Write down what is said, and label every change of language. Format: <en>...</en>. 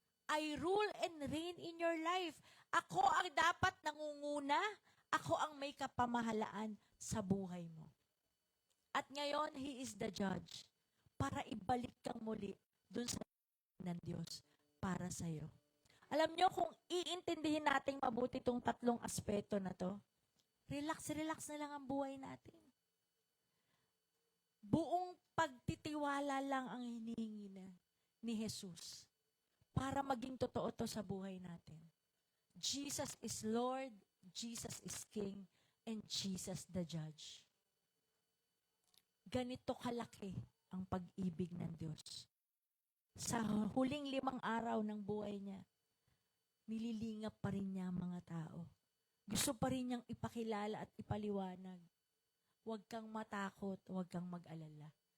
<en>I rule and reign in your life.</en> <tl>Ako ang dapat nangunguna. Ako ang may kapamahalaan sa buhay mo. At ngayon,</tl> <en>He is the judge.</en> <tl>Para ibalik kang muli dun sa ng Diyos para sa'yo. Alam nyo, kung iintindihin natin mabuti itong 3 aspeto na to, relax na lang ang buhay natin. Buong pagtitiwala lang ang hinihingi ni Jesus para maging totoo to sa buhay natin.</tl> <en>Jesus is Lord, Jesus is King, and Jesus the Judge.</en> <tl>Ganito kalaki ang pag-ibig ng Diyos. Sa huling 5 araw ng buhay niya, nililingap pa rin niya ang mga tao. Gusto pa rin niyang ipakilala at ipaliwanag. Huwag kang matakot, huwag kang mag-alala.</tl>